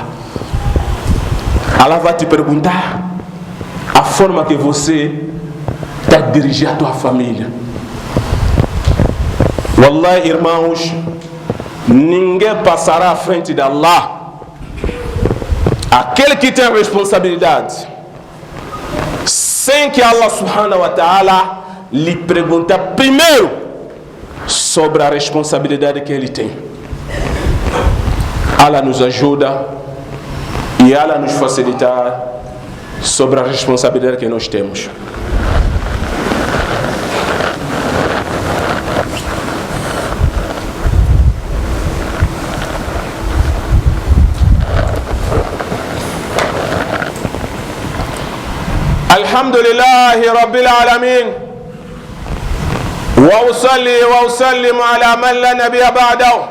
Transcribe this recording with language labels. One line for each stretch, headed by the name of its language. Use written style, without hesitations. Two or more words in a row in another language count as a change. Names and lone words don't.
Portuguese: Allah vai te perguntar a forma que você está dirigindo a tua família. Wallahi, irmãos, ninguém passará à frente de Allah. Aquele que tem a responsabilidade, sem que
Arabic: الله سبحانه وتعالى
Portuguese: lhe pergunte primeiro sobre a responsabilidade que ele tem. Allah nos ajuda e Allah nos facilitar sobre a responsabilidade que nós temos.
Arabic: الحمد لله رب العالمين وأصلي وأسلم على من لا نبي بعده